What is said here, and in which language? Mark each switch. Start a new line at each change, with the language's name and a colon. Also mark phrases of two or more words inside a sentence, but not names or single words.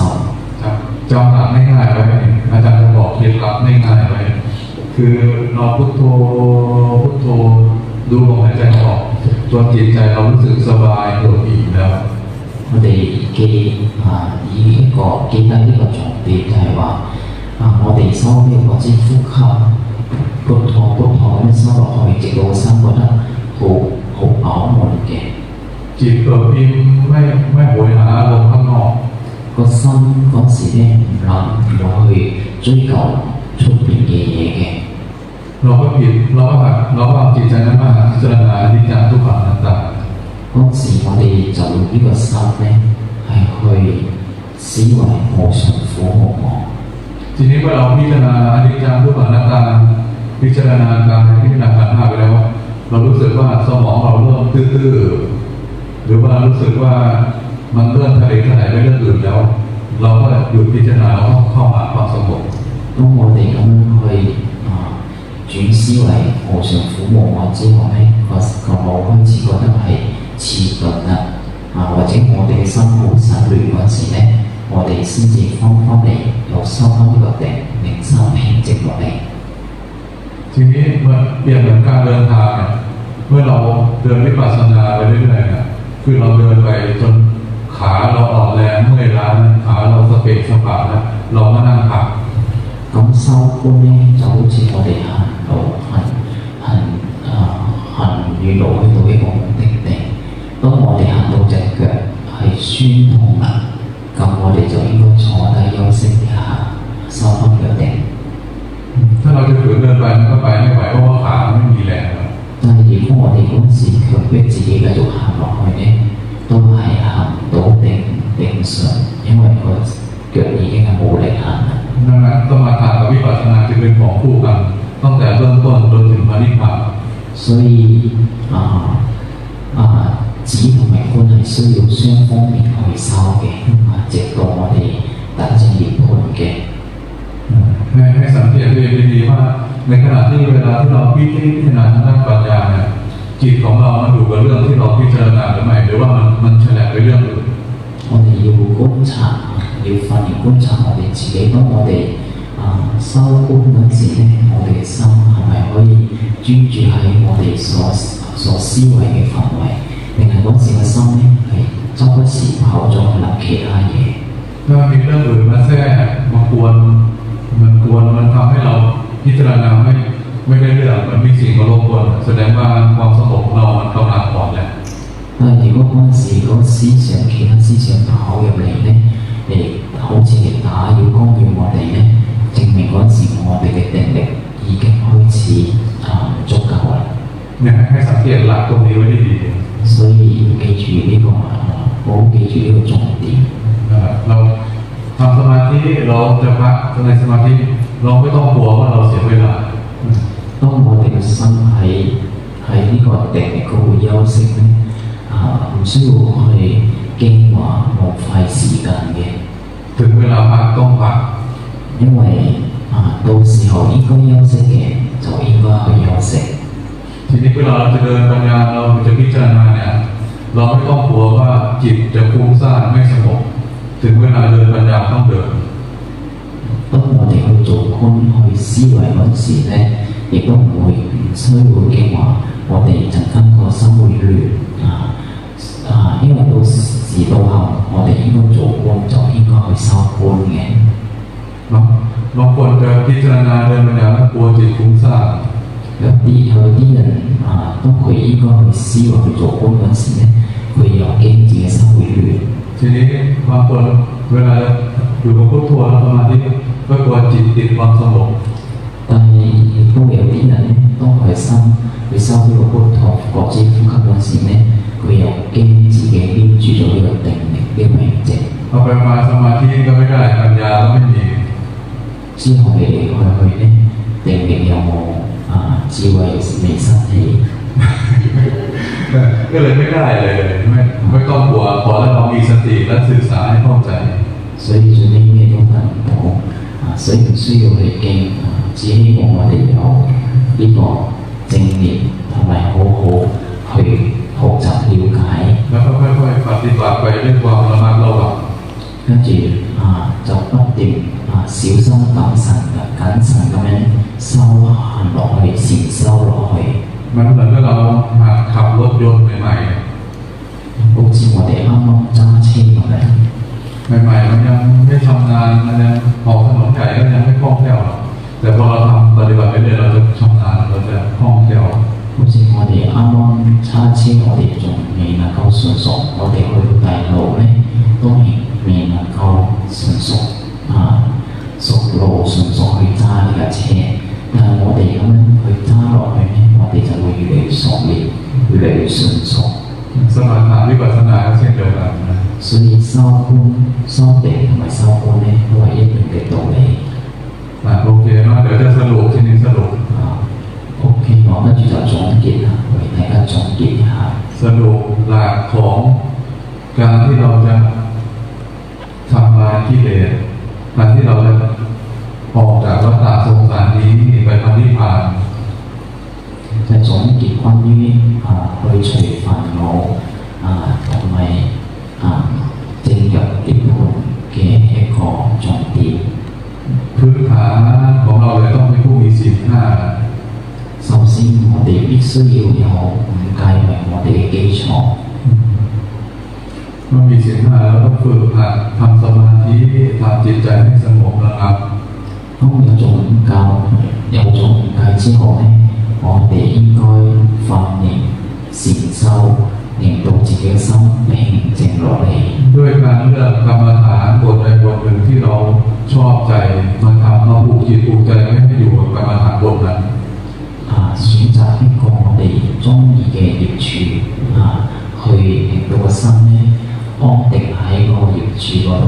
Thai: ครับจำหลักง่ายๆไว้อาจารย์จะบอกเคล็ดลับง่ายๆไว้คือเราพุทโธพุทโธดูลมหายใจออกจนจิตใจเรารู้สึกสบายโปร่งอิ่มแล้ว
Cantonese: 我哋以一個記得呢個重點就係話我哋修呢個之呼吸
Thai: พุทโธพุทโธ
Cantonese: 咁收落去，直到個心覺得好飽滿嘅。
Thai: จิตเกิดอิ่มไม่โหยหาอารมณ์ข้างนอก
Cantonese: 個心嗰時咧唔諗唔去追求出邊嘅嘢嘅。
Thai: เราก็ผิดเราก็เอาจิตใจนั้นมาพิจารณาอนิจจังทุกขังอนัตตา
Cantonese: 嗰時我哋就用呢個心咧係去思維無常苦無我。
Thai: ทีนี้เมื่อเราพิจารณาอนิจจังทุกขังอนัตตาพิจารณากายพิจารณาขันธ์ห้าไปแล้วเรารู้สึกว่าสมองเราเริ่มตื้อๆหรือว่ารู้สึกว่ามันเริ่มทะเลทลายไปเรื่องอื่นแล้วเราก็หยุดพิจารณาแล้วเข้าหาความสงบ
Cantonese: 當我哋咁樣去轉思維無常苦無我之後咧，個腦開始覺得係遲鈍啦，或者我哋嘅心好散亂嗰時咧，我哋先至翻嚟又收翻呢個定，令心平靜落嚟。
Thai: ทีนี้เมื่อเปรียบเหมือนการเดินทางเนี่ยเมื่อเราเดินวิปัสสนาไปเรื่อยๆเนี่ยคือเราเดินไปจนขาเราอ่อนแรงเมื่อยล้าขาเราสะเปะสะปะแล้วเราก็นั่งพัก
Cantonese: 咁修觀呢就好似我哋行路行遠路去到一個目的地，當我哋行到隻腳係酸痛啦，咁我哋就應該坐低休息一下，收翻腳定。
Thai: ถ้าเราจะฝืนเดินไปมันก็ไปไม่ไหวเพราะว่าขาไม่มีแรงแล้ว
Cantonese: 但係如果我哋嗰時強迫自己繼續行落去呢，都係行到定上，因為個腳已經係冇力行啦。
Thai: ดังนั้นสมาธิกับวิปัสสนาจะเป็นของคู่กันตั้งแต่เริ่มต้นจนถึงพระนิพพาน
Cantonese: 所以止同埋觀係需要雙方面去修嘅，直到我哋達至涅槃嘅。
Thai: ให้สังเกตดีๆว่าในขณะที่เวลาที่เราพิจารณาทางด้านปัญญาเนี่ยจิตของเรามันอยู่กับเรื่องที่เราพิจารณาหรือไม่หรือว่ามันแฉลบไปเรื่องอื่น
Cantonese: 我哋要觀察，要發現觀察我哋自己。當我哋修觀嗰時咧，我哋嘅心係咪可以專注喺我哋所思維嘅範圍，定係嗰時嘅心咧係周不時跑咗去諗其他嘢？
Thai: ถ้ามีเรื่องอื่นมาแทรกมากวนมันทำให้เราพิจารณาไม่ได้เรื่องมันมีสิ่งมารบกวนแสดงว่าความสงบเรามันกำลังอ่อนแรง
Cantonese: 如果嗰陣時嗰個思想其他思想跑入嚟咧，嚟好似嚟打擾干擾我哋咧，證明嗰陣時我哋嘅定力已經開始足夠啦。
Thai: เนี่ยให้สังเกตหลักตรงนี้ไว้ดี
Cantonese: ๆ所以要記住呢個好記住呢個重點。
Thai: เราทำสมาธิเราจะพักในสมาธิเราไม่ต้องกลัวว่าเราเสียเวลา
Cantonese: 當我哋嘅心喺呢個定力嗰度休息咧，唔需要去驚話浪費時間嘅。
Thai: ถึงเวลาพักต้องพัก
Cantonese: 因為到時候應該休息嘅就應該去休息。
Thai: ทีนี้เวลาเราจะเดินปัญญาเราจะพิจารณาเนี่ยเราไม่ต้องกลัวว่าจิตจะฟุ้งซ่านไม่สงบถึงเวลาเดินปัญญาต้องเดิน
Cantonese: 當我哋去做觀去思維嗰時咧，亦都唔需要驚話我哋陣間個心會亂因為到時到後我哋應該做觀就應該去修觀嘅。
Thai: บางคนจะพิจารณาเดินปัญญาแล้วกลัวจิตฟุ้งซ่าน
Cantonese: 有啲人當佢應該去思維去做觀嗰時咧，佢又驚自己心會亂。
Thai: ทีนี้บางคนเวลาอยู่กับพุทโธแล้วสมาธิก็กลัวจิตติดความสงบ
Cantonese: 但係亦都有啲人咧，當佢心去修呢個พุทโธ覺知呼吸嗰時咧，佢又驚自己黏住咗呢個定力呢個明靜。
Thai: เอาไปมาสมาธิก็ไม่ได้ปัญญาก็ไม่มี
Cantonese: 之後嚟嚟去咧，定力有冇智慧未失起
Thai: ก็เลยไม่ได้เลยไม่ต้องกลัวขอให้เรามีสติและศึกษาให้เข้าใจ
Cantonese: 所以做啲咩都得唔到所以唔需要去驚只希望我哋有呢個正念同埋好好去學習了解
Thai: แล้วก็ค่อยๆปฏิบัติไปด้วยความระมัดระวัง
Cantonese: 跟住就不斷小心謹慎咁樣修行落去禪修落去
Thai: มันเหมือนกับเราขับรถยนต์ใหม่
Cantonese: ๆ好似我哋啱啱揸車咁樣
Thai: ใหม่ๆมันยังไม่ชำนาญมันยังออกถนนใหญ่ก็ยังไม่คล่องแคล่วแต่พอเราทำปฏิบัติไปเรื่อยเราจะชำนาญเราจะคล่องแคล่ว
Cantonese: 好似我哋啱啱揸車我哋仲未能夠純熟我哋去到大路咧都未能夠純熟熟路純熟去揸呢架車但係我哋咁樣去揸落去咧我哋就會越嚟越熟練越嚟越純熟
Thai: สมาธิวิปัสสนาเช่นเดียวกัน
Cantonese: 所以修觀修定同埋修觀咧都係一樣嘅道理
Thai: โอเคเนาะเดี๋ยวจะสรุปทีนี้สรุป
Cantonese: OK 我跟住就總結啦為大家總結一下
Thai: สรุปหลักของการที่เราจะทำลายกิเลสการที่เราจะออกจากวัฏฏะสงสารนี้ไปพระนิพพาน
Cantonese: 就總結關於去除煩惱同埋正入涅槃嘅一個重點
Thai: พื้นฐานของเราเลยต้องเป็นผู้มีศีล5
Cantonese: 哋必須要有五戒為我哋嘅基礎。
Thai: เมื่อมีศีลห้าแล้วก็ฝึกหัดทำสมาธิทำจิตใจให้สงบระงับ
Cantonese: 當有咗五戒之後咧，我哋應該訓練禪修，令到自己嘅心平靜落嚟。
Thai: ด้วยการเลือกกรรมฐานบทใดบทหนึ่งที่เราชอบใจมาทำมาผูกจิตผูกใจไม่ให้อยู่กับกรรมฐานบทนั้น
Cantonese: 選擇一個我哋中意嘅業處去令到個心咧安定喺個業處嗰度。